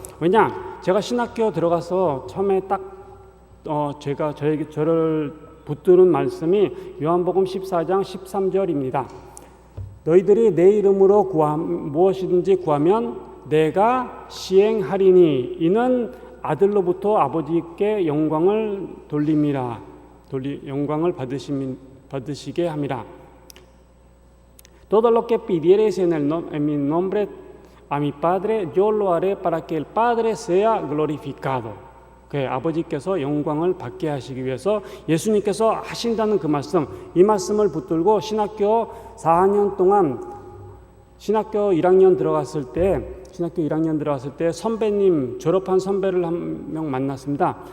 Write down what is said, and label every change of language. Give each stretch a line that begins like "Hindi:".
Korean: 왜냐, 제가 신학교 들어가서 처음에 제가 저를 붙드는 말씀이 요한복음 14장 13절입니다. 너희들이 내 이름으로 무엇이든지 구하면 내가 시행하리니 이는 아들로부터 아버지께 영광을 돌림이라. 영광을 받으시게 함이라.
Spanish: Todo lo que pidiereis en mi nombre a mi Padre, yo lo haré para que el Padre sea glorificado.
Korean: 아버지께서 영광을 받게 하시기 위해서 예수님께서 하신다는 그 말씀, 이 말씀을 붙들고 신학교 4년 동안 신학교 1학년 들어갔을 때 선배님, 졸업한 선배를 한 명 만났습니다.